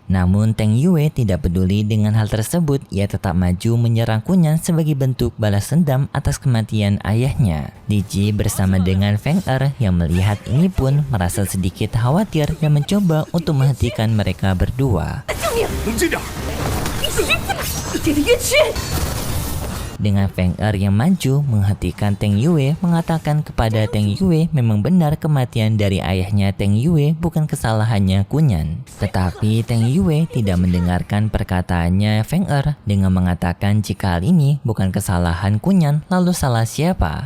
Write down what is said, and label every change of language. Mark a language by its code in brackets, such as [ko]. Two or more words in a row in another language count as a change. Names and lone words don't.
[id] Namun Teng Yue tidak peduli dengan hal tersebut, ia tetap maju menyerang Kunyan sebagai bentuk balas dendam atas kematian ayahnya. Li Ji bersama dengan Feng Er yang melihat ini pun merasa sedikit khawatir dan mencoba untuk menghentikan mereka berdua. [zh] 冷静点。你这个冤屈！ [id] Dengan Feng Er yang maju menghentikan Teng Yue, mengatakan kepada Teng Yue memang benar kematian dari ayahnya Teng Yue bukan kesalahannya Kunyan. Tetapi Teng Yue tidak mendengarkan perkataannya Feng Er dengan mengatakan jika hal ini bukan kesalahan Kunyan, lalu salah siapa?